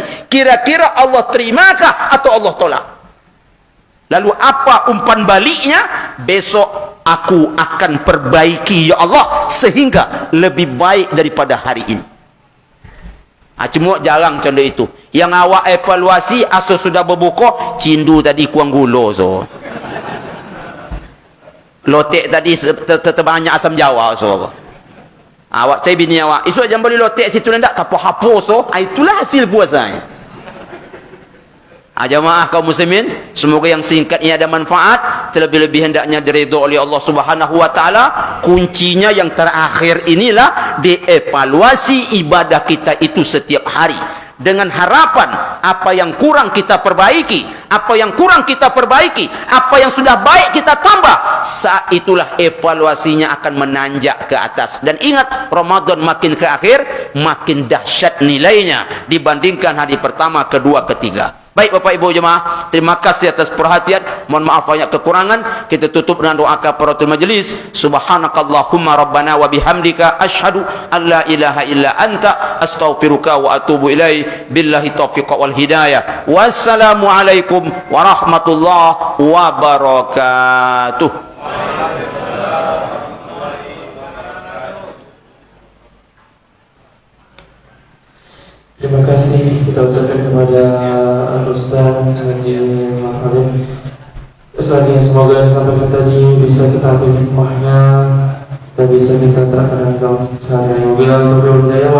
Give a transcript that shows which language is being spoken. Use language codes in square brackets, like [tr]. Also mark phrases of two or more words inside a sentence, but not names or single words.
[id] Kira-kira Allah terimakah atau Allah tolak? Lalu apa umpan baliknya? Besok aku akan perbaiki ya Allah sehingga lebih baik daripada hari ini. Cuma jarang contoh itu. [min] Yang awak evaluasi asal sudah berbuka, cindu tadi kurang gula so. Lotek tadi terbanyak asam jawa so. Awak cai bini awak, esok jangan beli lotek situ ndak tak apa-apa so. [id] Itulah hasil puasanya. Jamaah kaum muslimin, semoga yang singkat ini ada manfaat, terlebih-lebih hendaknya diridha oleh Allah [ar] سبحانه وتعالى. [id] Kuncinya yang terakhir inilah dievaluasi ibadah kita itu setiap hari dengan harapan apa yang kurang kita perbaiki, apa yang kurang kita perbaiki, apa yang sudah baik kita tambah. Saat itulah evaluasinya akan menanjak ke atas. Dan ingat, Ramadan makin ke akhir makin dahsyat nilainya dibandingkan hari pertama, kedua, ketiga. Baik Bapak Ibu jemaah, terima kasih atas perhatian. Mohon maaf banyak kekurangan. Kita tutup dengan doa [ar] كفارة المجلس. سبحانك اللهم ربنا وبحمدك أشهد أن لا إله إلا أنت أستغفرك وأتوب إليك. بالله التوفيق والهداية. السلام عليكم ورحمة الله وبركاته. [id] Terima kasih kita ucapkan kepada Al-Ustaz Haji Mahalim. Semoga yang disampaikan tadi bisa kita ambil hikmahnya dan bisa kita terapkan dalam sehari-hari.